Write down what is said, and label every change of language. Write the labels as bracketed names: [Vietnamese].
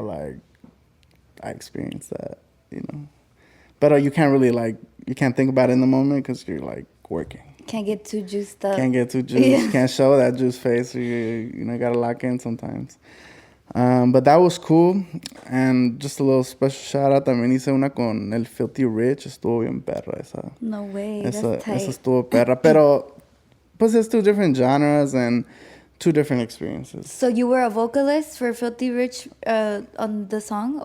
[English] like I experienced that, you know. But you can't really you can't think about it in the moment because you're like working. Can't get too juiced up. Can't get too juiced. Can't show that juice face. You gotta lock in sometimes. But that was cool. And just a little special shout out. [Spanish] También hice una con el Filthy Rich. Estuvo bien perra esa. [English] No way, [Spanish] Esa, [English] that's tight. [Spanish] esa estuvo perra. Pero, pues [English] it's two different genres and two different experiences. So you were a vocalist for Filthy Rich on the song?